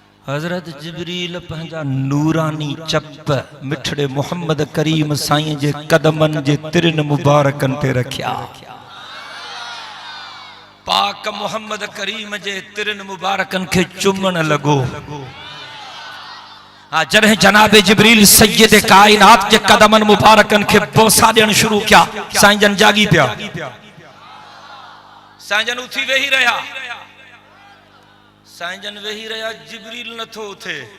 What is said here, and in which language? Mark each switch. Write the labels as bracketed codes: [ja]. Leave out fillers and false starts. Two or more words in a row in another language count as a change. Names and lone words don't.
[sd] हजरत जिब्रील पंहिंजा नूरानी चप मिठड़े मोहम्मद करीम साईं जे कदमन जे तिरन मुबारकन ते रखिया। पाक मोहम्मद करीम जे तिरन मुबारकन के चुमन लगो। जॾहिं जनाबे जिब्रील सैयद कायनात जे कदमन मुबारकन के बोसा ॾियण शुरू किया, साईं जन जागी पिया। साईं जन उथी वेही रहा, साईं जन वेही रहा, जिब्रील नथो उथे।